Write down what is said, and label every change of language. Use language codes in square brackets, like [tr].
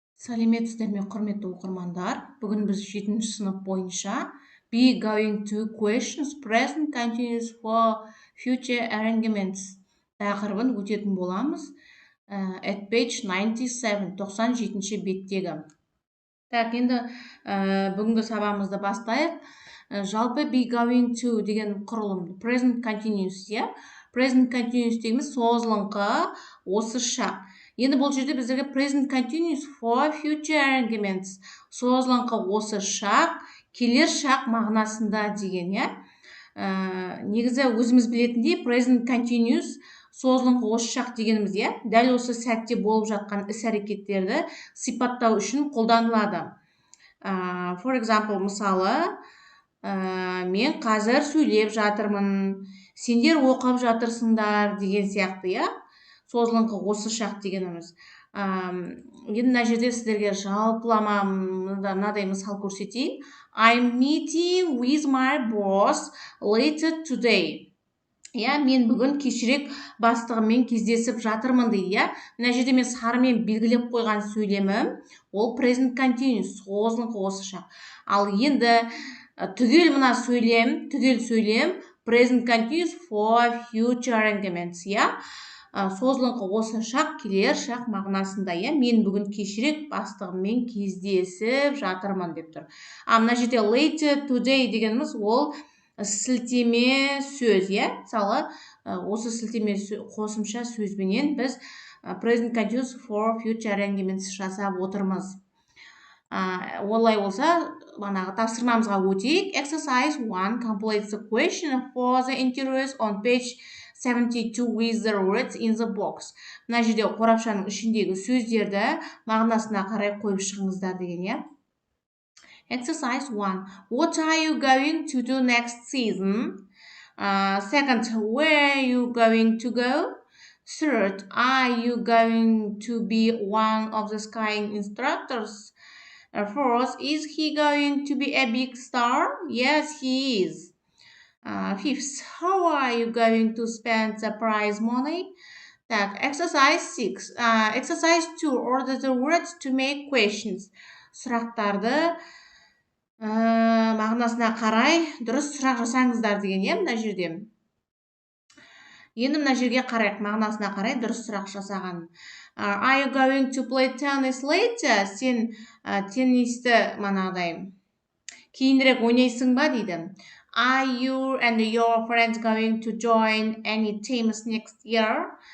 [kk] Сәлеметсіздер ме, құрметті оқырмандар. Бүгін біз 7-ші сынып бойынша [en] be going to questions present continuous for future arrangements [kk] тақырыбын өтетін боламыз. [en] At page 97, [kk] 97-ші беттегі. Енді бүгінгі сабағымызды бастайық. Жалпы be going to деген құрылым present continuous, present continuous дегеніміз созылыңқы, осы шақ. Енді бұл жерде біздерге present continuous for future arrangements, созылыңқы осы шақ, келер шақ мағынасында деген, негізі өзіміз білетіндей present continuous созылыңқы осы шақ дегеніміз, дәл осы сәтте болып жатқан іс-әрекеттерді сипаттау үшін қолданылады. [en] For example, [kk] мысалы, мен қазір сөйлеп жатырмын, сендер оқып жатырсыңдар деген сияқты, созылыңқы осы шақ дегеніміз. Енді мына жерде сіздерге жалпылама мынадай мысал көрсетейін. [en] I'm meeting with my boss later today. [kk] Мен бүгін кешірек бастығыммен кездесіп жатырмын дейді, Мына жерде мен сарымен белгілеп қойған сөйлемім, ол present continuous, созылыңқы осы шақ. Ал енді түгел сөйлем present continuous for future arrangements, созылыңқы осы шақ, келер шақ мағынасында, мен бүгін кешірек бастығыммен кездесіп жатырмын деп тұр. Мына жерде [en] later today [kk] дегеніміз ол сілтеме сөз, мысалы, осы сілтеме қосымша сөзбенен біз present continuous for future arrangements жасап отырмыз. Олай болса, тапсырмамызға өтейік. [en] Exercise 1 completes the question for the interviews on page 72 with the words in the box. [kk] Мына жерде қорапшаның ішіндегі сөздерді мағынасына қарай қойып шығыңыздар деген, Exercise 1. [en] What are you going to do next season? Second, where are you going to go? Third, are you going to be one of the skiing instructors? Fourth, is he going to be a big star? Yes, he is. Fifth, how are you going to spend the prize money? Exercise 6. Exercise 2. Order the words to make questions. [kk] Сұрақтарды мағынасына қарай дұрыс сұрақ жасаңыздар деген, мына жерде. Енді мына жерге қарайық, мағынасына қарай дұрыс сұрақ жасаған. [en] Are you going to play tennis later? [kk] Сен теннисті кейінірек ойнайсың ба дейді. [en] Are you and your friends going to join any teams next year?